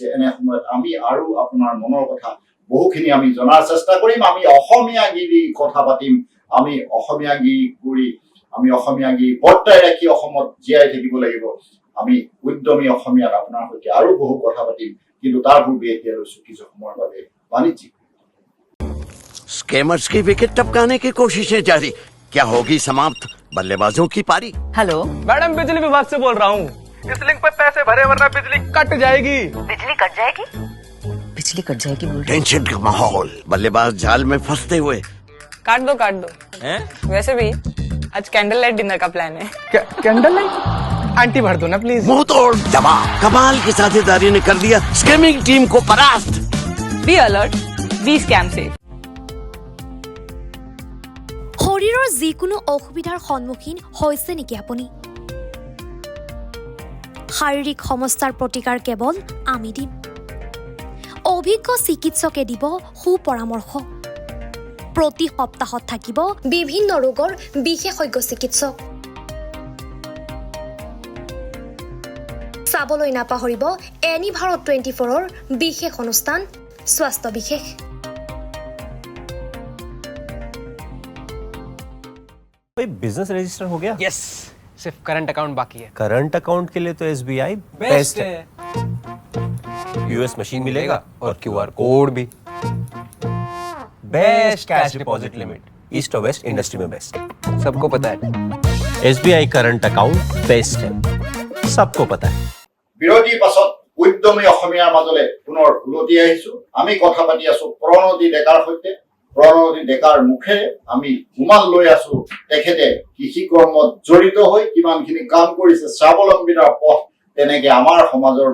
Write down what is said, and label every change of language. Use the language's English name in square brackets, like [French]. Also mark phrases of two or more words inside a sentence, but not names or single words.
[Assamese] এনে সময়ত আমি আৰু আপোনাৰ মনৰ কথা বহুখিনি আমি জনাৰ চেষ্টা কৰিম। আমি অসমীয়াগিৰি কথা পাতিম, আমি অসমীয়াগিৰি কৰি আমি অসমীয়াগিৰি বৰ্তাই ৰাখি অসমত জীয়াই থাকিব লাগিব। আমি উদ্যমী অসমীয়াত আপোনাৰ সৈতে আৰু বহু কথা পাতিম, কিন্তু তাৰ পূৰ্বে এতিয়া লৈছোঁ কিছু সময়ৰ বাবে বাণিজ্যিক। [Hindi] स्कैमर्स की विकेट टपकाने की कोशिशें जारी, क्या होगी समाप्त बल्लेबाजों की पारी? हेलो मैडम, बिजली विभाग से बोल रहा हूँ। इस लिंक पे पैसे भरे वरना बिजली कट जाएगी। बिजली कट जाएगी? बिजली कट जाएगी बोल रहे? टेंशन का माहौल, बल्लेबाज जाल में फंसते हुए काट दो हैं? वैसे भी आज [English] candle light dinner [Hindi] का प्लान है [English] candle light [Hindi] आंटी भर दो ना प्लीज मुंह तोड़ जवाब कमाल की साझेदारी ने कर दिया स्कैमिंग टीम को परास्त [English] be alert be scam safe [Assamese] শৰীৰৰ যিকোনো অসুবিধাৰ সন্মুখীন হৈছে নেকি আপুনি শাৰীৰিক সমস্যাৰ প্ৰতিকাৰ কেৱল আমি দিম অভিজ্ঞ চিকিৎসকে দিব সুপৰামৰ্শ প্ৰতি সপ্তাহত থাকিব বিভিন্ন ৰোগৰ বিশেষজ্ঞ চিকিৎসক চাবলৈ নাপাহৰিব এনি ভাৰত 24ৰ বিশেষ অনুষ্ঠান স্বাস্থ্য বিশেষ [Hindi] भाई बिजनेस रजिस्टर हो गया यस सिर्फ [English] current account [Hindi] बाकी है [English] current account [Hindi] के लिए तो SBI बेस्ट है यूएस मशीन मिलेगा और [English] QR code [Hindi] भी बेस्ट [English] cash deposit limit [Hindi] ईस्ट और वेस्ट इंडस्ट्री में बेस्ट सबको पता है SBI [English] current account [Hindi] बेस्ट है सबको पता है [Assamese] বিৰতিৰ পাছত উদ্যমী অসমীয়াৰ মাজলৈ পুনৰ উলটি আহিছো আমি কথা পাতি আছো প্ৰণতি ডেকাৰ সৈতে প্ৰণতি ডেকাৰ মুখেৰে আমি উমান লৈ আছো তেখেতে কৃষি কৰ্মত জড়িত হৈ কিমানখিনি কাম কৰিছে স্বাৱলম্বীতাৰ পথ তেনেকে আমাৰ সমাজৰ